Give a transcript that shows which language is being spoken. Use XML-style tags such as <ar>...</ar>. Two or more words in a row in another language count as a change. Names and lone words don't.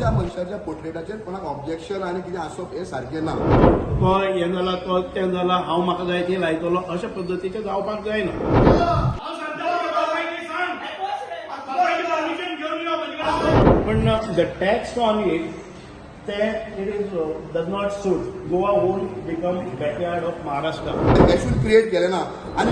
<kok>मनशाच्या पोर्ट्रेटाचेर कोणाक ऑब्जेक्शन आनी कितें आसप हे सारकें ना. तो हें जाला तो तें जाला हांव म्हाका जाय ती लायतलो अशा पद्दतीचें जावपाक जायना. पण</kok> <en>the tax on it it does not suit. Goa won't become backyard of Maharashtra. issue create</en> <kok>केले ना आनी</kok>